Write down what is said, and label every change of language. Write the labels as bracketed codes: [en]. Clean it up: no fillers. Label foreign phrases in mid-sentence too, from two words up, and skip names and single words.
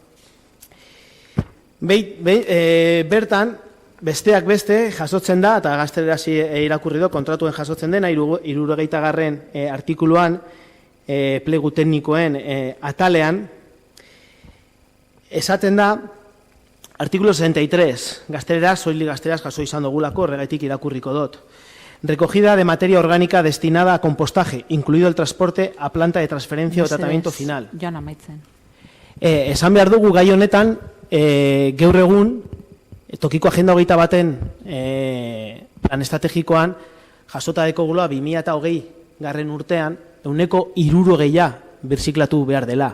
[eu] Bertan, besteak beste jasotzen da, eta gazteleraz irakurri do, kontratuen jasotzen dena, 60. artikuluan, plegu teknikoen atalean, esaten da, artikulu 63, gazteleraz, soilik gazteleraz jaso izan dugulako, horregaitik irakurriko dut. [es] Recogida de materia orgánica destinada a compostaje, incluido el transporte a planta de transferencia o tratamiento final. [eu] Joan amaitzen. Esan behar dugu gai honetan, gaur egun, tokiko agenda 21 plan estrategikoan jasota dekogula 2020 garren urtean 60% birziklatu behar dela.